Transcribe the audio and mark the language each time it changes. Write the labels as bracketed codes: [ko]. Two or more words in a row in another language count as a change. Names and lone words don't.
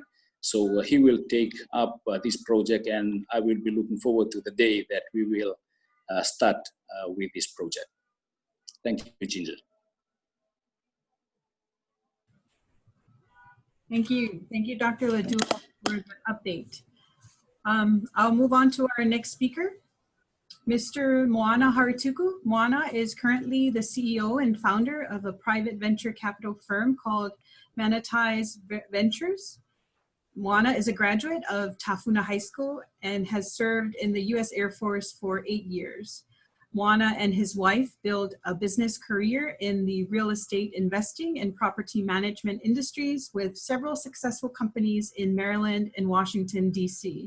[en] So he will take up this project, and I will be looking forward to the day that we will start with this project. Thank you, Ginger. Thank you. Thank you, Dr. Ladua, for the update. I'll move on to our next speaker, Mr. Moana Harituku. Moana is currently the CEO and founder of a private venture capital firm called Manatize Ventures. Moana is a graduate of Tafuna High School and has served in the U.S. Air Force for 8 years. Moana and his wife built a business career in the real estate investing and property management industries with several successful companies in Maryland and Washington, D.C.